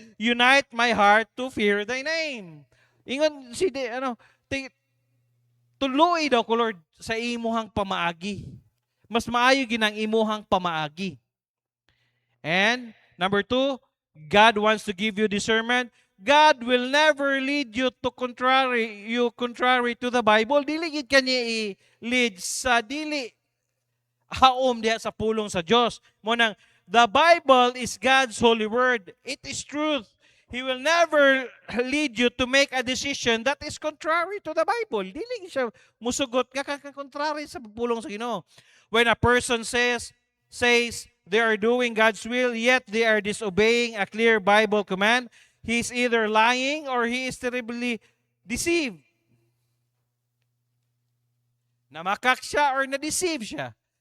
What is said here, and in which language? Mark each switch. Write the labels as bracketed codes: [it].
[en] Unite my heart to fear thy name. [ceb] Ingon si tuloy daw ko Lord sa imuhang pamaagi. Mas maayo ginang imuhang pamaagi. [en] And number 2, God wants to give you discernment. God will never lead you to contrary to the Bible. [ceb] Dili gid kanya i-lead sa dili haom diha sa pulong sa Dios. Mo nang [en] the Bible is God's holy word. It is truth. He will never lead you to make a decision that is contrary to the Bible. [ceb] Dili siya musugot ka contrary sa pulong sa Ginoo. [en] When a person says they are doing God's will, yet they are disobeying a clear Bible command, he is either lying or he is terribly deceived. [ceb] Namakak siya or na-deceive siya.